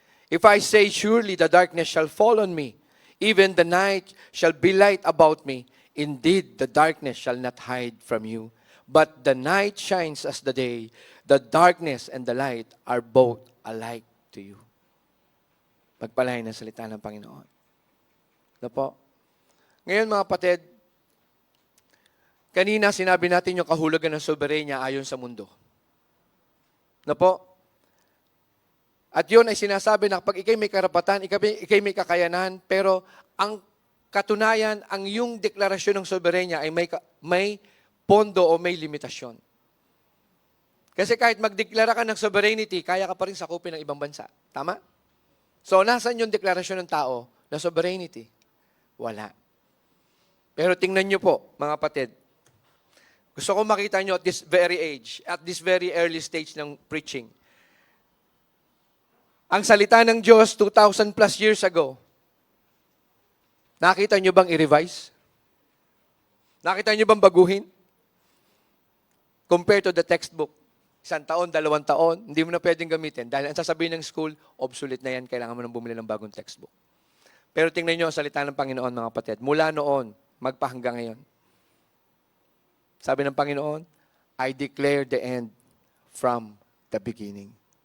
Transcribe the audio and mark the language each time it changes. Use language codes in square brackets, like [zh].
[en] If I say, surely the darkness shall fall on me, even the night shall be light about me, indeed the darkness shall not hide from you. But the night shines as the day, the darkness and the light are both alike to you. [tl] Pagpalain ng salita ng Panginoon. Ano po? Ngayon mga kapatid, kanina sinabi natin yung kahulugan ng soberenya ayon sa mundo. Ano po? At yun ay sinasabi na pag ikay may karapatan, ikay may kakayanan, pero ang katunayan, ang yung deklarasyon ng soberenya ay may pondo o may limitasyon. Kasi kahit magdeklara ka ng sovereignty, kaya ka pa rin sakupin ng ibang bansa. Tama? So, nasan yung deklarasyon ng tao na sovereignty? Wala. Pero tingnan nyo po, mga kapatid. Gusto ko makita nyo [en] at this very age, at this very early stage [tl] ng preaching. Ang salita ng Diyos 2,000 plus years ago, nakita nyo bang i-revise? Nakita nyo bang baguhin? [en] Compared to the textbook. [tl] 1 taon, 2 taon, hindi mo na pwedeng gamitin. Dahil ang sasabihin ng school, obsolete na yan, kailangan mo nang bumili ng bagong textbook. Pero tingnan nyo ang salita ng Panginoon, mga kapatid. Mula noon, magpahanggang ngayon. Sabi ng Panginoon, [en] I declare the end from the beginning.